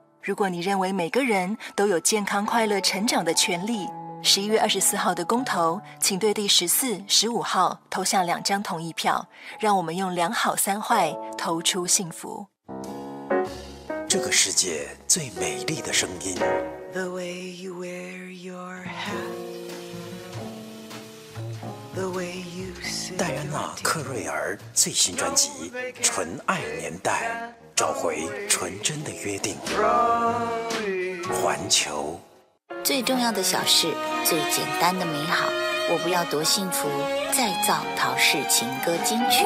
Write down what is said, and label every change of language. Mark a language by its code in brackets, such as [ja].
[zh] 如果你认为每个人都有健康快乐成长的权利，11月24号的公投，请对第14、15号投下2张同意票，让我们用两好三坏投出幸福。这个世界最美丽的声音。 [en] The way you wear your hat. [zh] 戴安娜·克瑞尔最新专辑《纯爱年代》，找回纯真的约定。环球，最重要的小事，最简单的美好。我不要多幸福，再造陶氏情歌金曲。